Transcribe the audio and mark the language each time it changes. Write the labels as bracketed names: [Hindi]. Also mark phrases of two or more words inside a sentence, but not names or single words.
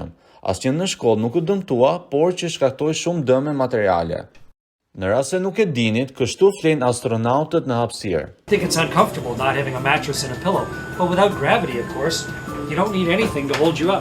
[Albanian] Asnjë në shkollë nuk u dëmtua, por që shkaktoi shumë dëme materiale. Në rast se nuk e dinit, kështu flen astronautët në hapësirë. [English] I think it's uncomfortable not having a mattress and a pillow, but without gravity, of course, you don't need anything to hold you up.